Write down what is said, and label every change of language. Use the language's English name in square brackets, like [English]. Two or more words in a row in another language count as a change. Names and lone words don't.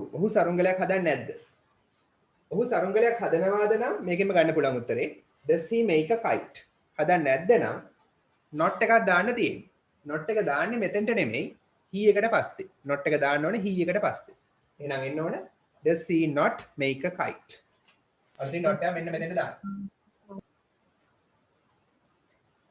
[Sinhala] ඔහු සරුංගලයක් හදන්නේ නැද්ද? ඔහු සරුංගලයක් හදනවාද නම් මේකෙම ගන්න පුළුවන් උත්තරේ. [English] Does he make a kite? [Sinhala] හදන්නේ නැද්ද නම් not එකක් දාන්න තියෙන්නේ. not එක දාන්නේ මෙතෙන්ට නෙමෙයි he එකට පස්සේ. not එක දාන්න ඕනේ he එකට පස්සේ. එහෙනම් එන්න ඕනේ [English] does he not make a kite? [Sinhala] අන්තිම not එක මෙන්න මෙතෙන්ට දාන්න.